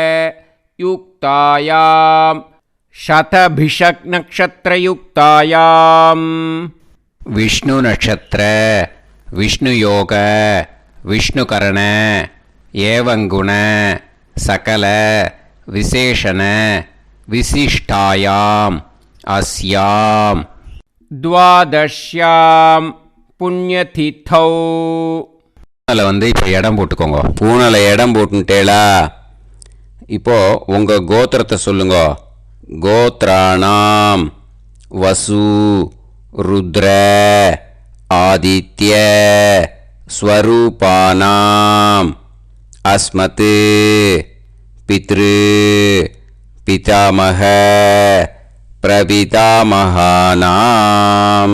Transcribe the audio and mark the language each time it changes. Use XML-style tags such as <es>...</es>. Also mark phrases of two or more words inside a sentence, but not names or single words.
<sa>युक्तायां शतभिषक् नक्षत्रयुक्तायां विष्णु नक्षत्र विष्णु योग विष्णुकरण एवं गुण सकल विशेषण विशिष्टायां अस्यां द्वादश्यां पुण्यतिथौ.</sa> <ta>பூனலை இப்போ இடம் போட்டுக்கோங்க. பூனலை இடம் போட்டுட்டேளா? இப்போது உங்கள் கோத்திரத்தை சொல்லுங்க.</ta> <sa>गोत्राणां वसु रुद्र आदित्य स्वरूपाणां अस्मत् पितृ पितामह प्रपितामहानां.</sa>